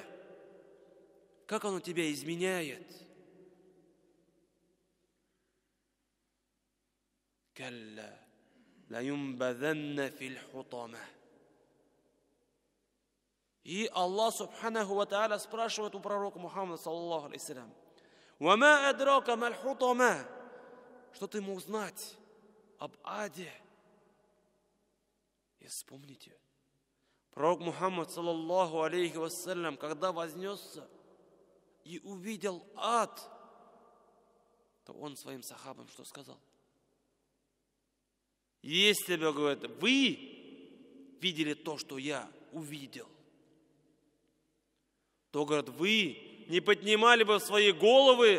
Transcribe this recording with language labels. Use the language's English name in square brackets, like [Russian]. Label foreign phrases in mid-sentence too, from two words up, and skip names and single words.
[Russian] Как оно тебя изменяет? [Arabic] كلا لينبذن في الحطمة. [Russian] И Аллах [Arabic] سبحانه وتعالى [Russian] спрашивает у пророка Мухаммада [Arabic] صلى الله عليه وسلم: «وما أدراك ما الحطمة?» [Russian] Что ты мог знать об аде? И вспомните, пророк Мухаммад [Arabic] صلى الله عليه وسلم, [Russian] когда вознесся и увидел ад, то он своим сахабам что сказал? Если бы, говорит, вы видели то, что я увидел, то, говорит, вы не поднимали бы свои головы.